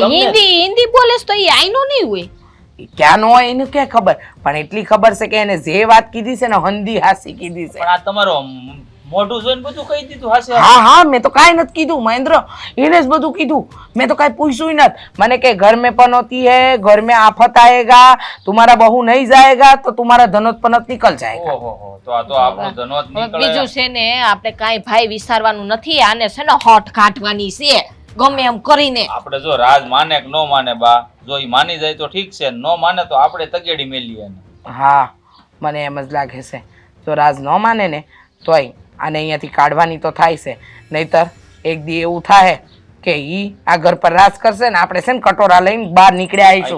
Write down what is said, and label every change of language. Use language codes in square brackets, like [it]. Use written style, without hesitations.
[gu] આમ તમને હિન્દી બોલે તો એ આઈનો નહીં હોય ક્યાં નો હોય એને ક્યાં ખબર, પણ એટલી ખબર છે કે એને જે વાત કીધી છે ને હંધી હાસી કીધી છે. પણ આ તમારો મોઢું જોઈને બધું કહી દીધું હશે. હા હા, મેં તો કાંઈ નથી કીધું મહેન્દ્ર, એને જ બધું કીધું, મેં તો કાંઈ પૂછ્યું નથી. મને કે [hi] घर में पनौती है, घर में आफत आएगा, तुम्हारा बहू नहीं जाएगा तो तुम्हारा धनोत पनत निकल जाएगा. [gu] ઓહો, તો આ તો આપણું ધનોત હવે નીકળે. બીજું છે ને આપણે કાંઈ ભાઈ વિચારવાનું નથી, આને છે ને હોઠ કાઢવાની છે ગમે એમ કરીને. આપણે જો રાજ માને કે ન માને બા, જો ઈ માની જાય તો ઠીક છે, ન માને તો આપણે તગેડી મેલીએ એને. હા, મને એમ જ લાગે છે, જો રાજ ન માને ને તોય આને અહીંયાથી કાઢવાની તો થાય છે, નહીતર એક દી એવું થાય કે ઈ આ ઘર પર રાજ કરશે ને આપણે છે ને કટોરા લઈને બહાર નીકળ્યા આવીશું.